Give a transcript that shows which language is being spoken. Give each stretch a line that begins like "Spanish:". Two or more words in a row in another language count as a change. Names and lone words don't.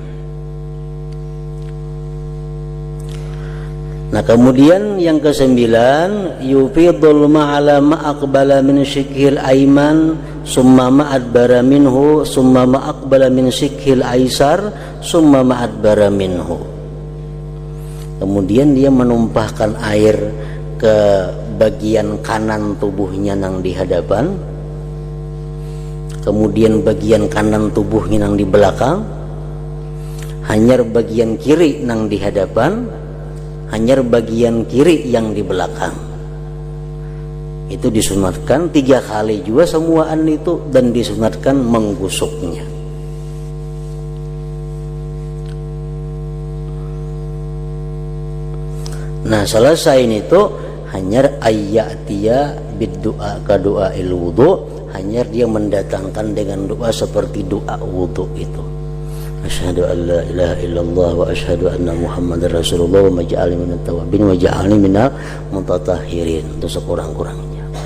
Indonesian: Nah, kemudian yang ke-9,
Arabic: يفيض الماء على ما أقبل من شق الأيمن ثم ما أدبر منه ثم ما أقبل من شق الأيسر ثم ما أدبر منه.
Indonesian: Kemudian dia menumpahkan air ke bagian kanan tubuhnya yang di hadapan, kemudian bagian kanan tubuhnya yang di belakang, hanyar bagian kiri yang di hadapan, hanyar bagian kiri yang di belakang. Itu disunatkan 3 kali juga semuaan itu, dan disunatkan menggusuknya. Nah, selesai itu hanyar
Arabic: أن يأتي بالدعاء كدعاء الوضوء,
Indonesian: hanyar dia mendatangkan dengan doa seperti doa wudu itu.
Arabic: أشهد أن لا إله إلا الله وأشهد أن محمدا رسول الله واجعلني من التوابين واجعلني من المتطهرين.
Indonesian: Itu sekurang-kurang.